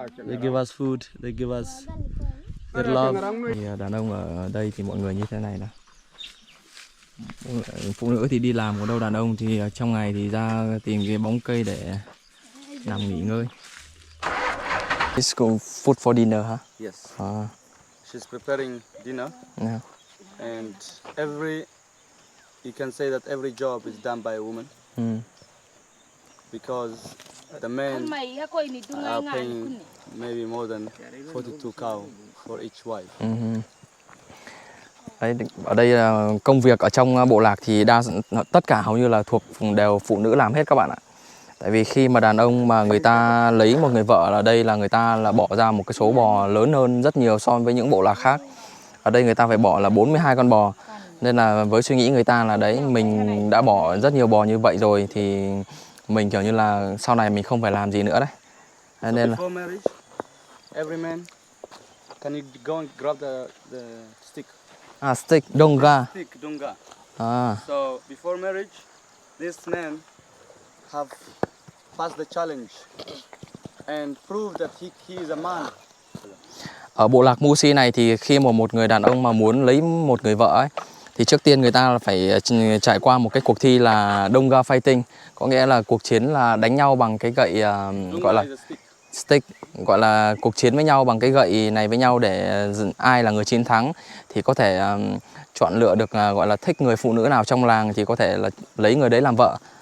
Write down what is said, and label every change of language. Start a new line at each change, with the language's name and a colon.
English: They give us food, they give us their love.
Vietnamese: Thì đàn ông ở đây thì mọi người như thế này nè. Phụ nữ thì đi làm, còn đâu đàn ông thì trong ngày thì ra tìm cái bóng cây để nằm nghỉ ngơi.
English: It's called food for dinner, huh? Yes. She's preparing dinner. Yeah. And you can say that every job is done by a woman. Because the men are paying maybe more than 42 cow for each wife.
Vietnamese: Đấy, ở đây là công việc ở trong bộ lạc thì tất cả hầu như là đều phụ nữ làm hết các bạn ạ. Tại vì khi mà đàn ông mà người ta lấy một người vợ ở đây là người ta là bỏ ra một cái số bò lớn hơn rất nhiều so với những bộ lạc khác. Ở đây người ta phải bỏ là 42 con bò. Nên là với suy nghĩ người ta là đấy, mình đã bỏ rất nhiều bò như vậy rồi thì mình kiểu như là sau này mình không phải làm gì nữa đấy. Nên là
English: before marriage, every man, can you go and grab the stick? Stick, donga. Stick, donga. So before marriage, this man have passed the challenge and proved that he is a man.
Vietnamese: Ở bộ lạc Musi này thì khi mà một người đàn ông mà muốn lấy một người vợ ấy thì trước tiên người ta phải trải qua một cái cuộc thi là donga fighting, có nghĩa là cuộc chiến là đánh nhau bằng cái gậy gọi là stick, gọi là cuộc chiến với nhau bằng cái gậy này với nhau để ai là người chiến thắng thì có thể chọn lựa được gọi là thích người phụ nữ nào trong làng thì có thể là lấy người đấy làm vợ.